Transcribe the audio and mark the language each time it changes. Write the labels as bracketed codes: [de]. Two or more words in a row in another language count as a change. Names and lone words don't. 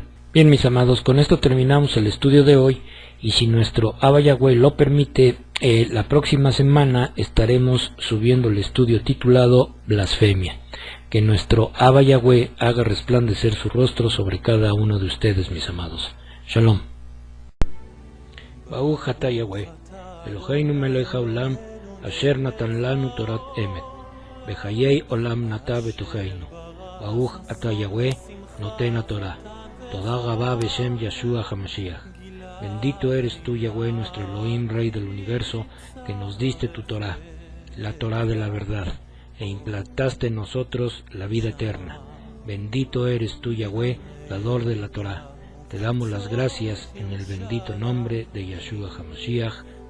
[es] Bien, mis amados, con esto terminamos el estudio de hoy, y si nuestro Abba Yahweh lo permite, la próxima semana estaremos subiendo el estudio titulado Blasfemia. Que nuestro Abba Yahweh haga resplandecer su rostro sobre cada uno de ustedes, mis amados. Shalom. [he] ברוך אתה יהוה אלהינו מלך העולם אשר נתן לנו תורת אמת בחיי עולם נטע בתוכנו. ברוך אתה יהוה נותן התורה. תודה רבה בשם ישוע המשיח. [es] Bendito eres tú, Yahweh, nuestro Elohim, Rey del universo, que nos diste tu Torah, la Torah de la verdad, e implantaste en nosotros la vida eterna. Bendito eres tú, Yahweh, dador de la Torah. Te damos las gracias en el bendito nombre de Yeshua HaMashiach.